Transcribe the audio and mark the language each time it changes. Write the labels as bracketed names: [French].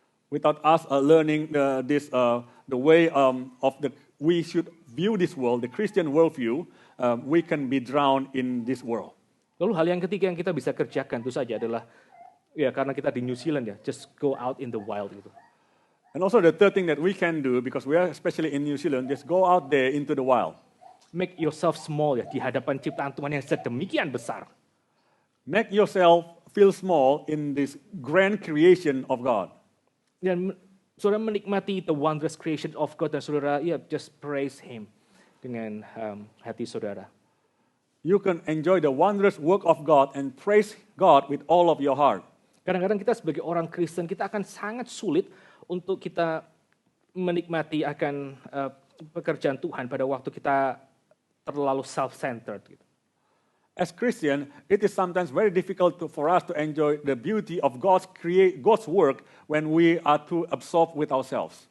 [English] Without us learning the way we should view this world, the Christian worldview, we can be drowned in this world. [Indonesian] Lalu hal yang ketiga yang kita bisa kerjakan itu saja adalah karena kita di New Zealand ya, [English] just go out in the wild [Indonesian] gitu. [English] And also the third thing that we can do, because we are especially in New Zealand, just go out there into the wild. Make yourself small [Indonesian] ya di hadapan ciptaan Tuhan yang sedemikian besar. [English] Make yourself feel small in this grand creation of God. [Indonesian] Dan saudara menikmati [English] the wondrous creation of God [Indonesian] dan saudara [English] just praise Him [Indonesian] dengan hati saudara. [English] You can enjoy the wondrous work of God and praise God with all of your heart. [Indonesian] Kadang-kadang kita sebagai orang Kristen, kita akan sangat sulit untuk kita menikmati akan pekerjaan Tuhan pada waktu kita terlalu self-centered. Gitu. [English] As Christian, it is sometimes very difficult for us to enjoy the beauty of God's work when we are too absorbed with ourselves.